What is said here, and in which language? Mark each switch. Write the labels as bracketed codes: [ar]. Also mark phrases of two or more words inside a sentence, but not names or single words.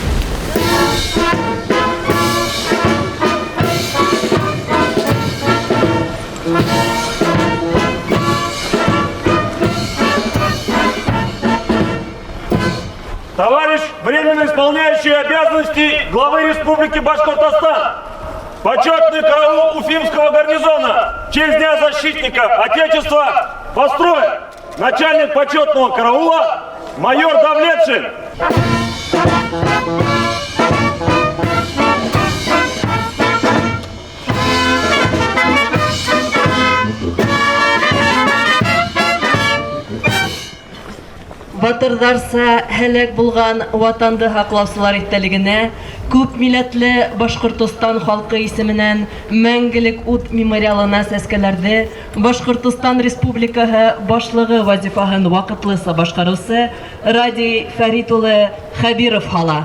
[ru] Товарищ временно исполняющий обязанности главы Республики Башкортостан, почетный караул Уфимского гарнизона в честь Дня защитника Отечества построен начальник почетного караула майор Давлетшин. [ba] Батырдарса һәлак булган ватанды һаклаусылар иттелегенә күп милләтле Башкортстан халкы исеменнән мәңгелек ут мемориалына сәскәләрде Башкортстан Республикаһы башлыгы вазифаһын вакытлыса башкаручы Радий Фәрит улы Хабиров һала.